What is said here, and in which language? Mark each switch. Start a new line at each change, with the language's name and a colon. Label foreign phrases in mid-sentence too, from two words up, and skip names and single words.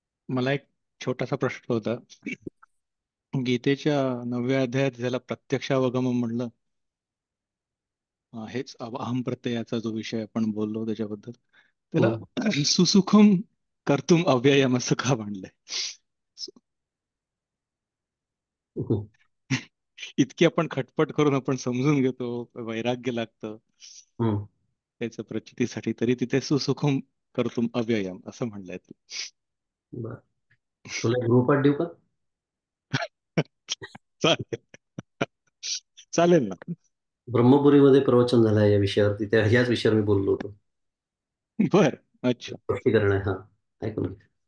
Marathi: मला एक छोटासा प्रश्न होता. गीतेच्या 9व्या अध्यायात ज्याला प्रत्यक्षावगम म्हणलं, हेच अहम प्रत्ययाचा जो विषय आपण बोललो त्याच्याबद्दल, त्याला हं,
Sanskrit: सुसुखम कर्तुम अव्ययम
Marathi: असं का म्हणलंय? हं, इतकी आपण खटपट करून आपण समजून घेतो, वैराग्य लागतं हं. त्याच्या प्रचितीसाठी, तरी तिथे
Sanskrit: सुसुखम कर्तुम अव्ययम
Marathi: असं म्हणलंय तू. बरं. तुला एक गृहपाठ देऊ का? चालेल. चालेल ना. ब्रह्मपुरीमध्ये प्रवचन झालं आहे या विषयावरती. त्या ह्याच विषयावर मी बोललो होतो. बर. अच्छा. स्पष्टीकरण आहे. हां, ऐकून घे.